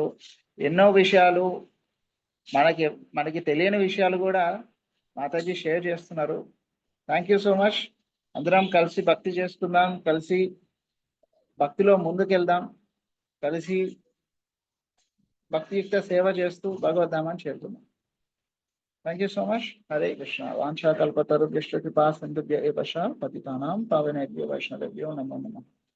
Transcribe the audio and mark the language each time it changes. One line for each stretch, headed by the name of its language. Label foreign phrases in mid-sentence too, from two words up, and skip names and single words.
Telugu: ఎన్నో విషయాలు మనకి తెలియని విషయాలు కూడా మాతాజీ షేర్ చేస్తున్నారు.
English: Thank you so much.
Telugu: అందరం కలిసి భక్తి చేసుకుందాం, కలిసి భక్తిలో ముందుకెళ్దాం, కలిసి భక్తియుక్త సేవ చేస్తూ భగవద్ధామాన్ని చేరుకుందాం.
English: Thank you so much. హరే కృష్ణ.
Sanskrit: వాంఛాకల్పతరుభ్యశ్చ కృపా సింధుభ్య ఏవ చ పతితానాం పావనేభ్యో వైష్ణవేభ్యో నమో నమః.